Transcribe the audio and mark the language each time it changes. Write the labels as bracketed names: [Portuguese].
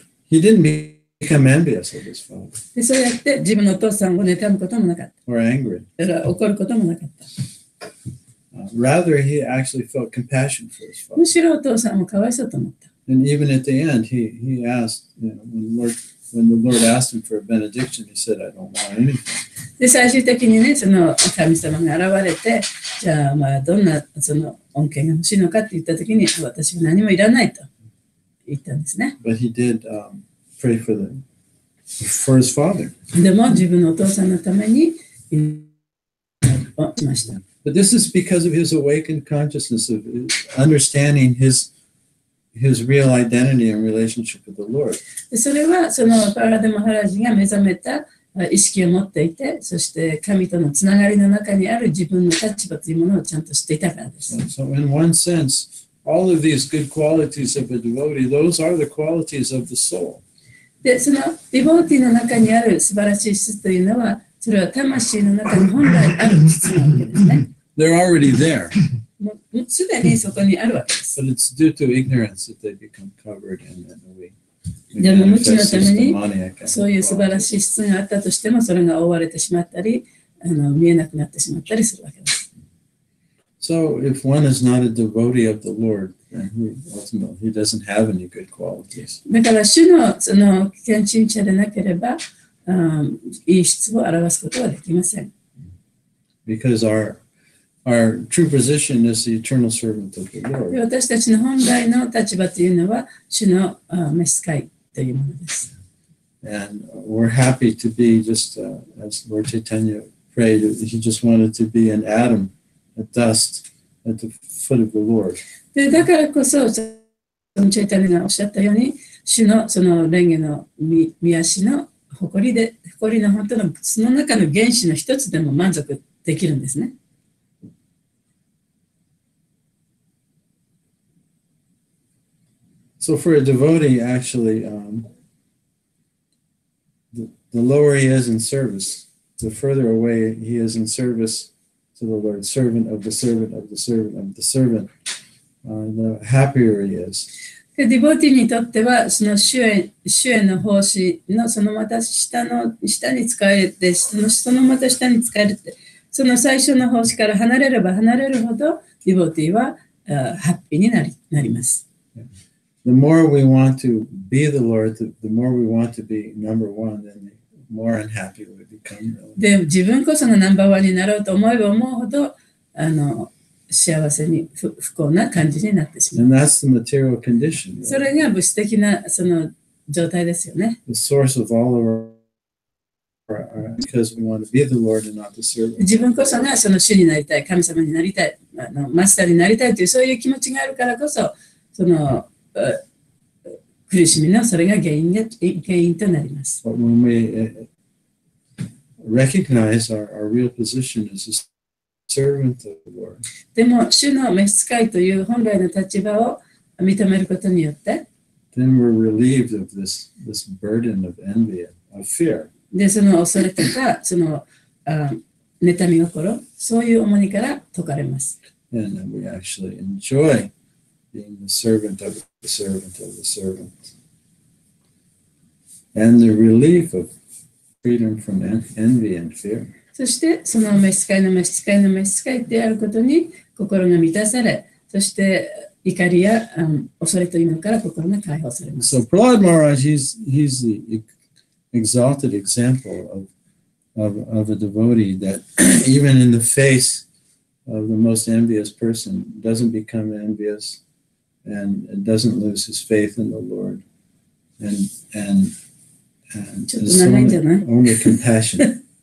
[English] he didn't become envious of his father [Japanese] で、そうやって自分のお父さんを妬むこともなかった。 [English] or angry. [Japanese] だから怒ることもなかった。 [English] Rather, he actually felt compassion for his father. [Japanese] むしろお父さんもかわいそうと思った。 [English] And even at the end, he asked, when the Lord asked him for a benediction, he said, I don't want anything. [Japanese] で、最終的にね、その神様が現れて、じゃあ、どんなその恩恵が欲しいのかって言ったときに、私は何もいらないと言ったんですね。 [English] But he did pray for his father. [Japanese] でも、自分のお父さんのために祈りをしました。 [English] But this is because of his awakened consciousness of understanding his real identity and relationship with the Lord. [Japanese] で、それは、そのパラダマハラジが目覚めた意識を持っていて、そして神とのつながりの中にある自分の立場というものをちゃんと知っていたからです。 [English] So in one sense, all of these good qualities of a devotee, those are the qualities of the soul. [Japanese] で、そのディボーティーの中にある素晴らしい質というのは、それは魂の中に本来ある質なわけですね。 [English] They're already there. [Japanese] もうすでにそこにあるわけです。 [English] But it's due to ignorance that they become covered and then we [Japanese] でも無知の [English] manifest [Japanese] た [English] as [Japanese] めに [English] demoniac. [Japanese] そういう素晴らしい質があったとしても、それが覆われてしまったり、見えなくなってしまったりするわけです。 [English] So if one is not a devotee of the Lord, then ultimately he doesn't have any good qualities. [Japanese] だから主のその献身者でなければ、いい質を表すことはできません。 [English] Because our true position is the eternal servant of the [Japanese] で [English] Lord. [Japanese] 私たちの本来の立場というのは、主の召使いというものです。 [English] And we're happy to be just, as Lord Chaitanya prayed, he just wanted to be an atom, a dust at the foot of the Lord. [Japanese] でだからこそ、チェイタニがおっしゃったように、主のその蓮華の御足の誇りの本当のその中の原子の一つでも満足できるんですね。 [English] So for a devotee, actually, the lower he is in service, the further away he is in service to the Lord, servant of the servant of the servant of the servant, the happier he is. [Japanese] でディボティにとっては、その主への奉仕のそのまた下に使えて、そのまた下に使えるって、その最初の奉仕から離れれば離れるほど、ディボティはハッピーになります。 [English] The more we want to be the Lord, the more we want to be number one, then the more unhappy we become. [Japanese] で、自分こそがナンバーワンになろうと思えば思うほど、幸せに不幸な感じになってしまう。 [English] And that's the material condition. [Japanese] それが物質的なその状態ですよね。 [English] The source of all of our because we want to be the Lord and not the servant. [Japanese] 自分こそがその主になりたい、神様になりたい、マスターになりたいというそういう気持ちがあるからこそ、その苦しみのそれが原因となります。 [English] But when we recognize our real position as a servant of the Lord, [Japanese] でも、主の召使いという本来の立場を認めることによって、 [English] then we're relieved of this burden of envy, of fear. [Japanese] で、その恐れとか、その妬み心、そういう重荷から解かれます。 [English] And we actually enjoy being the servant of the servant of the servant. And the relief of freedom from envy and fear. [Japanese] そして、その召使いの召使いの召使いであることに心が満たされ、そして怒りや恐れというのから心が解放されます。 [English] So Prahlad Maharaj, he's the exalted example of a devotee that even in the face of the most envious person doesn't become envious and doesn't lose his faith in the Lord and is only compassionate.